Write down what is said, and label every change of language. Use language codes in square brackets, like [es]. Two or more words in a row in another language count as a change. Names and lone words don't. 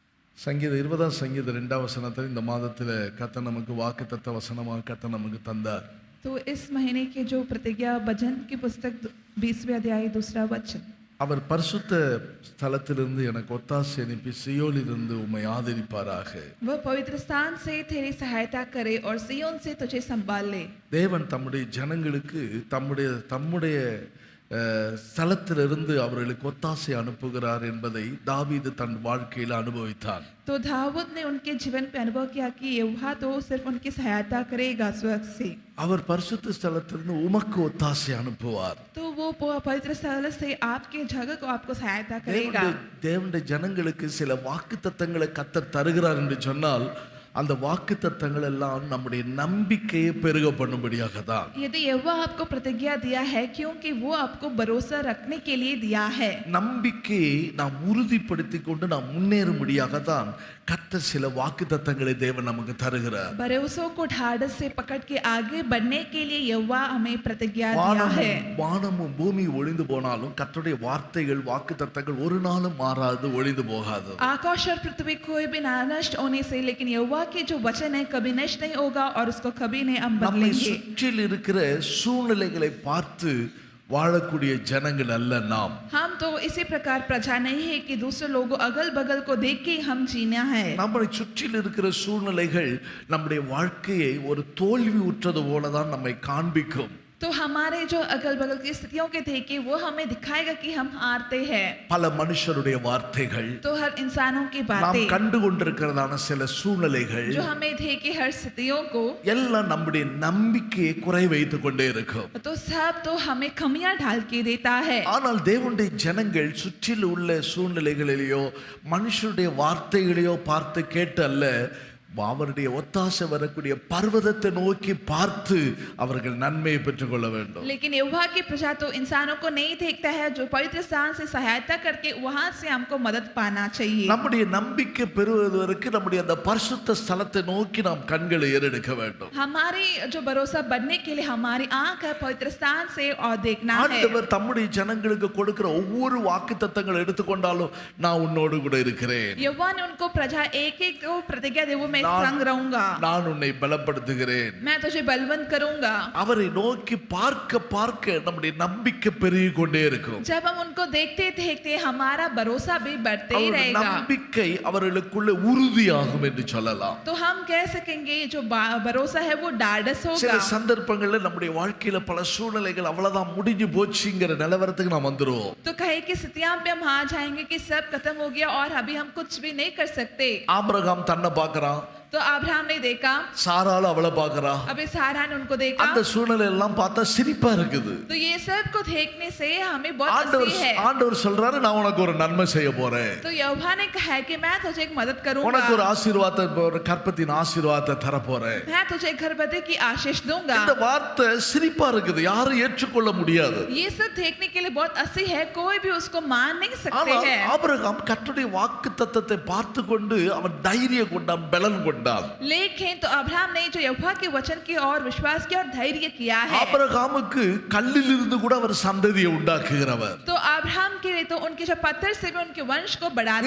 [ta] சங்கீதம் 20ஆம் சங்கீதம் 2ஆம் வசனத்தில் இந்த மாதத்தில் கர்த்தர் நமக்கு வாக்குத்தத்த வசனமாக கர்த்தர் நமக்கு தந்தார். [hi] तो इस महीने के जो प्रतिज्ञा वचन की पुस्तक 20वें अध्याय 2 वचन, [ta] அவர் பரிசுத்த ஸ்தலத்திலிருந்து எனக்கு ஒத்தாசை அனுப்பி சியோனிலிருந்து உம்மை ஆதரிப்பாராக. [hi] वह पवित्र स्थान से तेरी सहायता करे और सिय्योन से तुझे संभाल ले. [ta] தேவன் தம்முடைய ஜனங்களுக்கு தம்முடைய ஸ்தலத்திலிருந்து அவர்களுக்கு ஒத்தாசை அனுப்புகிறார் என்பதை தாவீது தன் வாழ்க்கையில் அனுபவித்தார். [hi] तो दाऊद ने उनके जीवन पे अनुभव किया कि यहोवा तो सिर्फ उनकी सहायता करेगा स्वर्ग से. [ta] அவர் பரிசுத்த ஸ்தலத்திலிருந்து உமக்கு ஒத்தாசை அனுப்புவார். [hi] तो वो पवित्र स्थल से आपके जगह को आपको सहायता करेगा. [ta] தேவனுடைய ஜனங்களுக்கு சில வாக்குத்தத்தங்களை கர்த்தர் தருகிறார் என்று சொன்னால் அந்த வாக்குத்தத்தங்கள் எல்லாம் நம்முடைய நம்பிக்கையை பெருக பண்ணும்படியாக தான். [hi] यदि यहोवा आपको प्रतिज्ञा दिया है क्योंकि वो आपको भरोसा रखने के लिए दिया है. [ta] நம்பிக்கையை நாம் உறுதிப்படுத்திக் கொண்டு நாம் முன்னேறும்படியாக தான் கர்த்தர் சில வாக்குத்தத்தங்களை தேவன் நமக்கு தருகிறார். [hi] भरोसों को ढाढ़स से पकड़ के आगे बढ़ने के लिए यहोवा हमें प्रतिज्ञा दिया है. [ta] வானமும் பூமி ஒளிந்து போனாலும் கர்த்தருடைய வார்த்தைகள் வாக்குத்தத்தங்கள் ஒரு நாளும் மாறாது, ஒளிந்து போகாது. [hi] आकाश और पृथ्वी कोई भी नष्ट होने से, लेकिन यहोवा के जो वचन है कभी नष्ट नहीं होगा और उसको कभी नहीं हम बदलेंगे. [ta] சுற்றில் இருக்கிற சூழ்நிலைகளை பார்த்து வாழக்கூடிய ஜனங்கள் அல்ல நாம். [hi] हम तो इसी प्रकार प्रजा नहीं है कि दूसरे लोगों अगल बगल को देख के हम जीना है. [ta] நம்மை சுற்றில் இருக்கிற சூழ்நிலைகள் நம்முடைய வாழ்க்கையை ஒரு தோல்வி உற்றது போலதான் நம்மை காண்பிக்கும். [hi] तो हमारे जो अगल बगल की स्थितियों के थे कि वो हमें दिखाएगा कि हम हारते हैं. [ta] பல மனுஷருடைய வார்த்தைகள், [hi] तो हर इंसानों की [ta] நாம் [hi] बातें, [ta] கண்டு கொண்டிருக்கிறதான சில சூழ்நிலைகள் [hi] जो हमें थे कि हर स्थितियों को, [ta] எல்லாம் நம்முடைய நம்பிக்கையை குறை வைத்துக் கொண்டே இருக்கும். [hi] तो सब तो हमें कमियां ढाल के देता है. [ta] ஆனால் தேவனுடைய ஜனங்கள் சுற்றில் உள்ள சூழ்நிலைகளிலேயோ மனுஷருடைய வார்த்தைகளையோ பார்த்து கேட்டு அல்ல, அவருடைய ஒத்தாசை வரக்கூடிய பர்வதத்தை நோக்கி பார்த்து அவர்கள் நன்மையை பெற்றுக் கொள்ள வேண்டும். [hi] लेकिन यहोवा की प्रजा तो इंसानों को नहीं देखता है, जो पवित्र स्थान से सहायता करके वहां से हमको मदद पाना चाहिए. [ta] நம்முடைய நம்பிக்கை பெறுவதற்கு நம்முடைய அந்த பரிசுத்த ஸ்தலத்தை நோக்கி நாம் கண்களை ஏறெடுக்க வேண்டும். [hi] हमारी जो भरोसा बढ़ने के लिए हमारी आंख है पवित्र स्थान से और देखना है. [ta] ஆண்டவர் தம்முடைய ஜனங்களுக்கு கொடுக்கிற ஒவ்வொரு வாக்குத்தத்தங்களை எடுத்துக்கொண்டாலும் நான் உன்னோடு கூட இருக்கிறேன், [hi] यहोवा ने उनको प्रजा एक एक को प्रतिज्ञा दे, वो मैं संग रहूंगा, [ta] நான் உன்னை பலப்படுத்துகிறேன், [hi] मैं तुझे बलवंत करूंगा. [ta] அவரை நோக்கி பார்க்க பார்க்க நம்முடைய நம்பிக்கை பெருகிக் கொண்டே இருக்கும். [hi] जब हम उनको देखते देखते हमारा भरोसा भी बढ़ते ही [ta] அவருடைய [hi] रहेगा. [ta] நம்பிக்கை அவர்களுக்குள்ள உறுதியாகும் என்று சொல்லலாம். [hi] तो हम कह सकेंगे जो भरोसा है वो ढाढ़स [ta] சில [hi] होगा. [ta] சந்தர்ப்பங்கள்ல நம்முடைய வாழ்க்கையில பல சூழ்நிலைகள் அவ்வளவுதான் முடிஞ்சு போச்சுங்கிற நிலவரத்துக்கு நாம் வந்துருவோம். [hi] तो कहे कि स्थितियां पे हम आ जाएंगे कि सब खत्म हो गया और अभी हम कुछ भी नहीं कर सकते. [ta] ஆபிரகாம் தன்னை பார்க்கறான், [hi] तो अब्राहम ने देखा, [ta] சாராள் அவளை பார்க்கறா, [hi] अभी सारा ने उनको देखा. [ta] அந்த சூழ்நிலை எல்லாம் பார்த்தா சிரிப்பா இருக்குது. [hi] तो ये सब को देखने से हमें बहुत हंसी है. [ta] ஆண்டவர் சொல்றாரு, நான் உனக்கு ஒரு நன்மை செய்ய போறேன், [hi] तो यहोवा ने कहा है कि मैं तुझे एक मदद करूंगा, [ta] உனக்கு ஒரு ஆசீர்வாதத்தை, ஒரு கற்பத்தின் ஆசீர்வாதத்தை தர போறேன். [hi] मैं तुझे गर्भवती की आशीष दूंगा. [ta] இந்த வார்த்தை சிரிப்பா இருக்குது, யாரும் ஏற்றுக்கொள்ள முடியாது. [hi] ये सब देखने के लिए बहुत हंसी है, कोई भी उसको मान नहीं सकते [ta] ஆனால் [hi] हैं. [ta] ஆபிரகாம் கர்த்தருடைய வாக்குத்தத்தத்தை பார்த்து கொண்டு அவன் தைரியம் கொண்டான், பலன் கொண்டான். [hi] लेकिन तो अब्राहम ने जो यहोवा के वचन की और विश्वास किया और धैर्य किया है. [ta] ஆபிரகாமுக்கு கல்லிலிருந்து கூட அவர் சந்ததியை உண்டாக்குகிறவர். [hi] तो अब्राहम के लिए तो उनके जो पत्थर से भी उनके वंश को बढ़ाता